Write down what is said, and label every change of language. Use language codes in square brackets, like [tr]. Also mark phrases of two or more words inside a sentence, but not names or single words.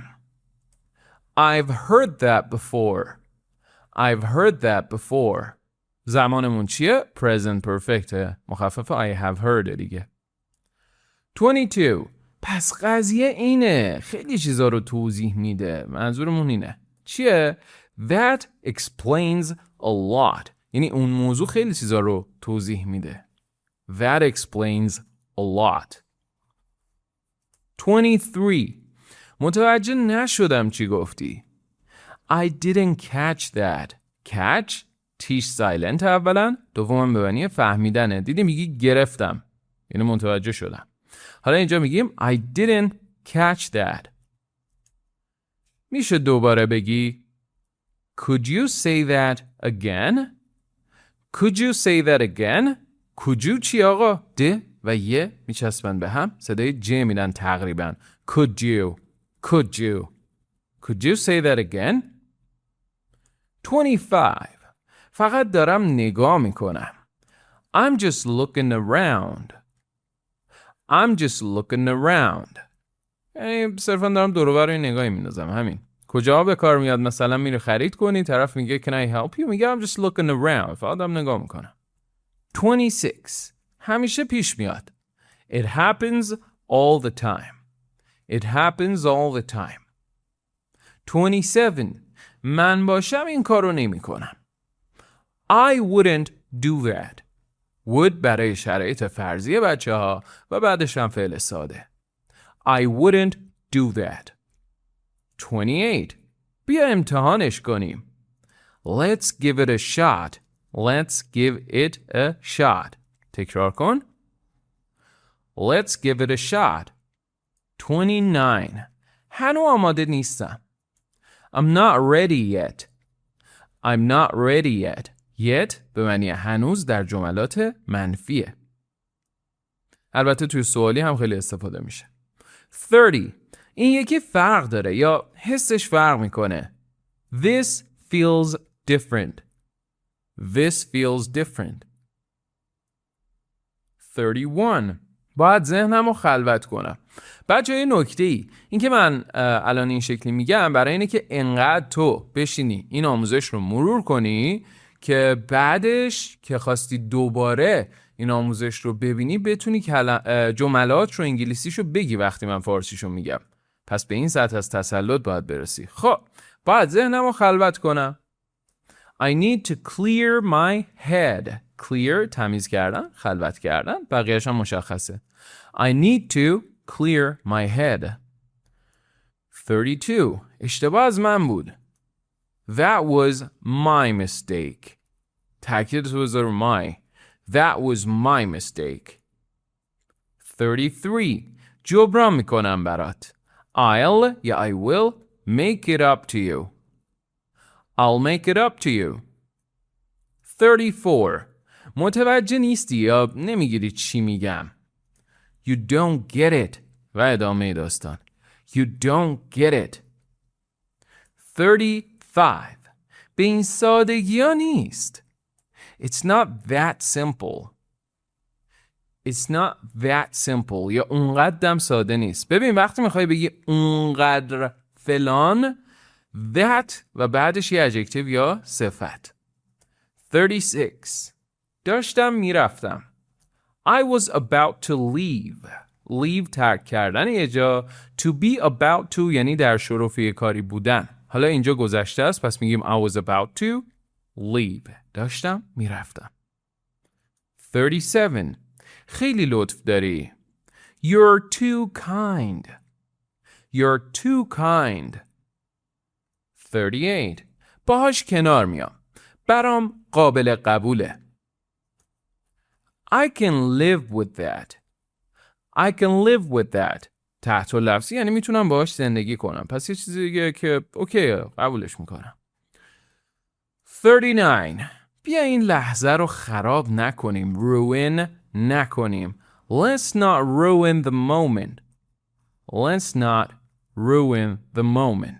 [en] I've heard that before. I've heard that before. [fa] زمانمون چیه؟ [en] Present perfect. مخفف I have heard دیگه. [fa] 22. پس قضیه اینه. خیلی چیزا رو توضیح میده. منظورمون اینه. چیه؟ [en] That explains a lot. [fa] یعنی اون موضوع خیلی چیزا رو توضیح میده. [en] That explains a lot. 23. [fa] متوجه نشدم چی گفتی. [en] I didn't catch that. [fa] Catch تیش سایلنت اولا، دومم به معنی فهمیدنه. دیدی میگی گرفتم یعنی متوجه شدم. حالا اینجا میگیم [en] I didn't catch that. [fa] میشه دوباره بگی [en] Could you say that again? Could you say that again? Could you [fa] چی آقا؟ ده و یه میچسبن به هم، صدای ج میدن تقریبا. [en] Could you? Could you? Could you say that again? 25. [fa] فقط دارم نگاه میکنم. [en] I'm just looking around. I'm just looking around. [fa] یعنی صرفا دارم دور و بر این نگاهی میندازم. همین. کجا به کار میاد؟ مثلا میره خرید کنی، طرف میگه [en] Can I help you؟ میگه I'm just looking around. [fa] فقط دارم نگاه میکنم. 26. همیشه پیش میاد. [en] It happens all the time. It happens all the time. 27. [fa] من باشم این کارو نمی کنم. [en] I wouldn't do that. [fa] would برای شرایط فرضی بچه ها و بعدش هم فعل ساده. [en] I wouldn't do that. 28. [fa] بیا امتحانش کنیم. [en] Let's give it a shot. Let's give it a shot. [fa] تکرار کن. [en] Let's give it a shot. 29. [fa] هنو آماده نیستم. [en] I'm not ready yet. I'm not ready yet. Yet [fa] به معنی هنوز در جملات منفیه. البته توی سوالی هم خیلی استفاده میشه. 30. این یکی فرق داره یا حسش فرق میکنه. [en] This feels different. This feels different. 31. [fa] باید ذهنم رو خلوت کنم. بچه یه نکته ای این که من الان این شکلی میگم برای اینه که انقدر تو بشینی این آموزش رو مرور کنی که بعدش که خواستی دوباره این آموزش رو ببینی بتونی جملات رو انگلیسیشو بگی وقتی من فارسیشو میگم. پس به این سطح از تسلط باید برسی. خب باید ذهنم رو خلوت کنم. [en] I need to clear my head. [fa] Clear تمیز کردن، خلوت کردن، بقیه‌اش هم مشخصه. [en] I need to clear my head. 32. [fa] اشتباه از من بود. [en] That was my mistake. [fa] تأکید تو بذار [en] my. That was my mistake. 33. [fa] جبران میکنم برات. [en] I'll یا I will make it up to you. I'll make it up to you. 34. [fa] متوجه نیستی یا نمیگیری چی میگم. [en] You don't get it. [fa] و ادامه داستان. [en] You don't get it. 35. [fa] به این سادگی ها نیست. [en] It's not that simple. It's not that simple. [fa] یا اونقدرم ساده نیست. ببین وقتی میخوای بگی اونقدر فلان that و بعدش یه adjective یا صفت. 36. داشتم میرفتم. [en] I was about to leave. Leave [fa] ترک کردن یه جا. [en] To be about to [fa] یعنی در شرف کاری بودن. حالا اینجا گذشته است پس میگیم [en] I was about to leave. [fa] داشتم میرفتم. 37. خیلی لطف داری. [en] You're too kind. You're too kind. 38. [fa] باهاش کنار میام. برام قابل قبوله. [en] I can live with that. I can live with that. [fa] تحت لفظی یعنی میتونم باهاش زندگی کنم. پس یه چیزی دیگه که اوکی قبولش میکنم. 39. بیا این لحظه رو خراب نکنیم. ruin نکنیم. [en] Let's not ruin the moment. Let's not ruin the moment.